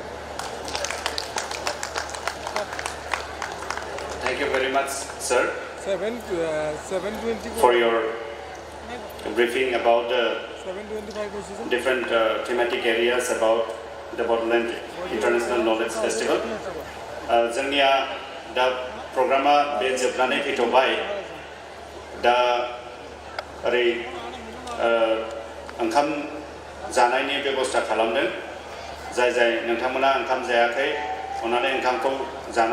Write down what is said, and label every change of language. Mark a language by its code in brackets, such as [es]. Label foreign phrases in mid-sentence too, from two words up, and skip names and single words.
[en] Thank you very much, sir, 724 for your briefing about the 725 different thematic areas about the Bodoland International Knowledge Festival. [brx] जोंनिया दा प्रग्रामा बे जोबनानै फैथ'बाय दा ओरै ओंखाम जानायनि बेबस्था खालामदों जाय नोंथांमोना ओंखाम जायाखै अन्नानै ओंखामखौ जाना